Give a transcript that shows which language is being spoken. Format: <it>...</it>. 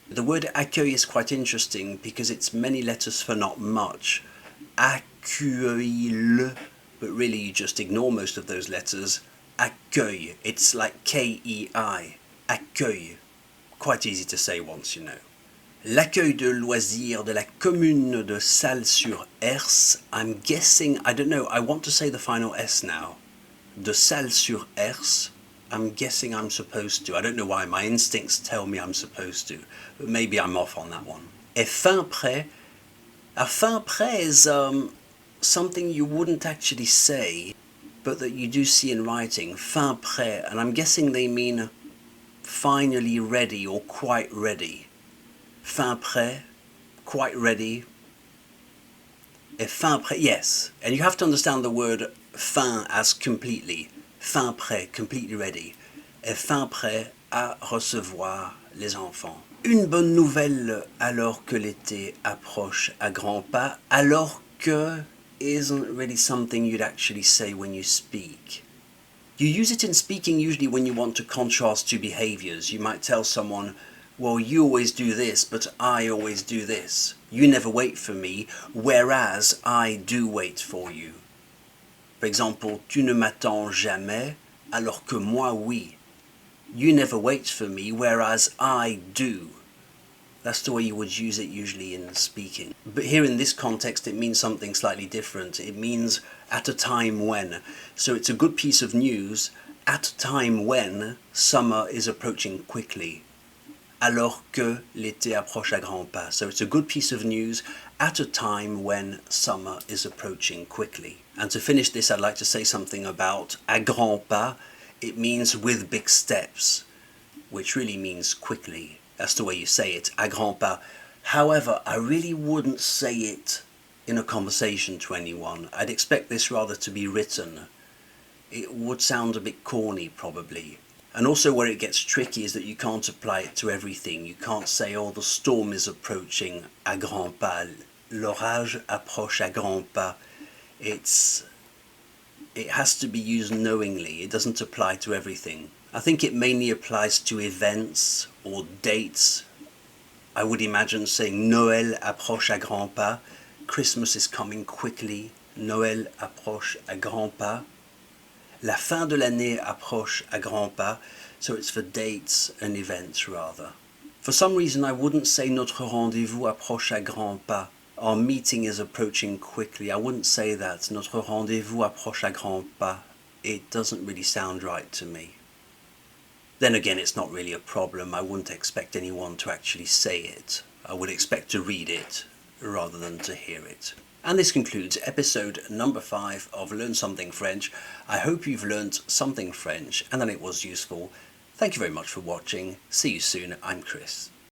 <en>The word accueil is quite interesting because it's many letters for not much. Accueil, but really you just ignore most of those letters. Accueil, it's like K-E-I. Accueil. Quite easy to say once you know.</en> <fr>L'accueil de loisirs de la commune de Salles-sur-Ers.</fr> <en>I'm guessing, I don't know, I want to say the final S now. De Salles-sur-Ers. I'm guessing I'm supposed to. I don't know why, my instincts tell me I'm supposed to. But maybe I'm off on that one. Et fin prêt. A fin prêt is something you wouldn't actually say, but that you do see in writing. Fin prêt. And I'm guessing they mean finally ready or quite ready.</en> <fr>Fin prêt,</fr> <en>quite ready.</en> <fr>Et fin prêt, yes.</fr> <en>And you have to understand the word fin as completely. Fin prêt, completely ready.</en> <fr>Et fin prêt à recevoir les enfants. Une bonne nouvelle alors que l'été approche à grands pas.</fr> <en>Alors que isn't really something you'd actually say when you speak. You use it in speaking usually when you want to contrast two behaviors. You might tell someone, well, you always do this, but I always do this. You never wait for me, whereas I do wait for you. For example,</en> <fr>tu ne m'attends jamais, alors que moi oui.</fr> <en>You never wait for me, whereas I do. That's the way you would use it usually in speaking. But here in this context it means something slightly different. It means at a time when. So it's a good piece of news at a time when summer is approaching quickly.</en> <fr>Alors que l'été approche à grands pas.</fr> <en>So it's a good piece of news at a time when summer is approaching quickly. And to finish this, I'd like to say something about à grands pas. It means with big steps. which really means quickly. That's the way you say it, à grands pas. However, I really wouldn't say it in a conversation to anyone. I'd expect this rather to be written. It would sound a bit corny, probably. And also where it gets tricky is that you can't apply it to everything. You can't say, oh, the storm is approaching à grands pas.</en> <fr>L'orage approche à grands pas.</fr> <en>It has to be used knowingly. It doesn't apply to everything. I think it mainly applies to events or dates. I would imagine saying</en> <fr>Noël approche à grands pas.</fr> <en>Christmas is coming quickly.</en> <fr>Noël approche à grands pas. La fin de l'année approche à grands pas.</fr> <en>So it's for dates and events rather. For some reason I wouldn't say</en> <fr>notre rendez-vous approche à grands pas.</fr> <en>Our meeting is approaching quickly. I wouldn't say that.</en> <fr>Notre rendez-vous approche à grands pas.</fr> <en>It doesn't really sound right to me. Then again, it's not really a problem. I wouldn't expect anyone to actually say it. I would expect to read it rather than to hear it. And this concludes episode number 5 of Learn Something French. I hope you've learnt something French and that it was useful. Thank you very much for watching. See you soon. I'm Chris.</en>